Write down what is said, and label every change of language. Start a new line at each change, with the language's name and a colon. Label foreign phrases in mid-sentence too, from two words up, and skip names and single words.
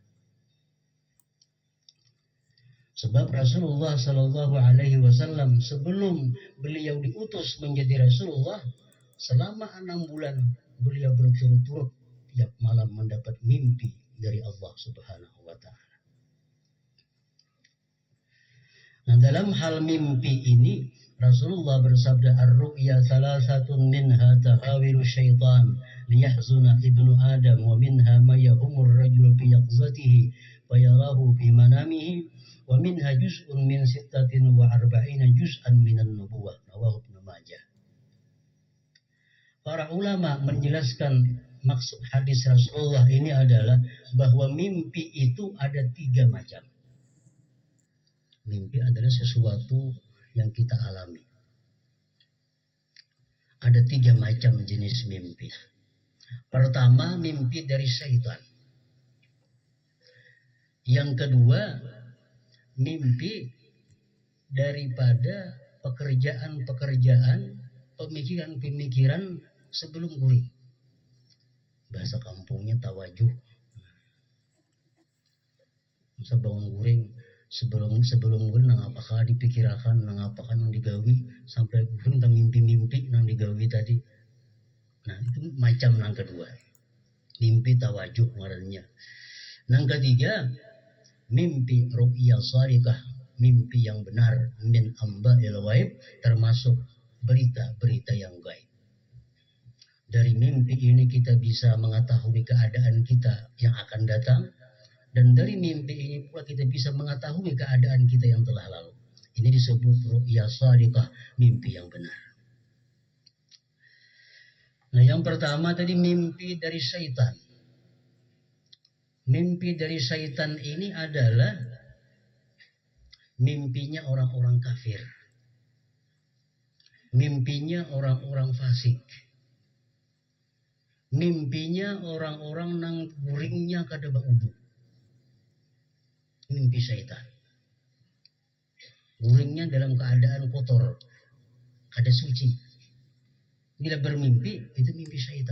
Indonesian: Sebab Rasulullah
Arabic: صلى الله عليه وسلم
Indonesian: sebelum beliau diutus menjadi Rasulullah, selama 6 bulan beliau berturut-turut tiap malam mendapat mimpi dari Allah
Arabic: سبحانه وتعالى.
Indonesian: Nah, dalam hal mimpi ini Rasulullah bersabda,
Arabic: الرؤيا ثلاثة منها تهاويل الشيطان ليحزن ابن آدم ومنها ما يهم الرجل في يقظته ويراه في منامه ومنها جزء من 46 جزءا من النبوة.
Indonesian: Rawahu Ibnu Majah. Para ulama menjelaskan maksud hadis Rasulullah ini adalah bahwa mimpi itu ada 3 macam. Mimpi adalah sesuatu yang kita alami. ada 3 macam jenis mimpi. Pertama, mimpi dari syaitan. Yang kedua, mimpi daripada pekerjaan-pekerjaan, pemikiran-pemikiran sebelum guring. Bahasa kampungnya tawajuh.
Banjar: Masa bangun guring sebelum guring nang apakah dipikirkan, nang apakah nang digawi sampai guring tang mimpi-mimpi nang digawi tadi. Nah, itu macam nang kedua. Mimpi tawajuh ngarannya.
Indonesian: Nang ketiga, mimpi
Arabic: رؤيا صادقة,
Indonesian: mimpi yang benar
Arabic: من أنباء الغيب,
Indonesian: termasuk berita-berita yang gaib. Dari mimpi ini kita bisa mengetahui keadaan kita yang akan datang, dan dari mimpi ini pula kita bisa mengetahui keadaan kita yang telah lalu. Ini disebut
Arabic: رؤيا صادقة,
Indonesian: mimpi yang benar. Nah, yang pertama tadi mimpi dari syaitan. Mimpi dari syaitan ini adalah mimpinya orang-orang kafir. Mimpinya orang-orang fasik.
Banjar: Mimpinya orang-orang nang guringnya kada baudu.
Indonesian: Mimpi syaitan.
Banjar: Guringnya dalam keadaan kotor, kada suci.
Indonesian: Bila bermimpi, itu mimpi syaitan.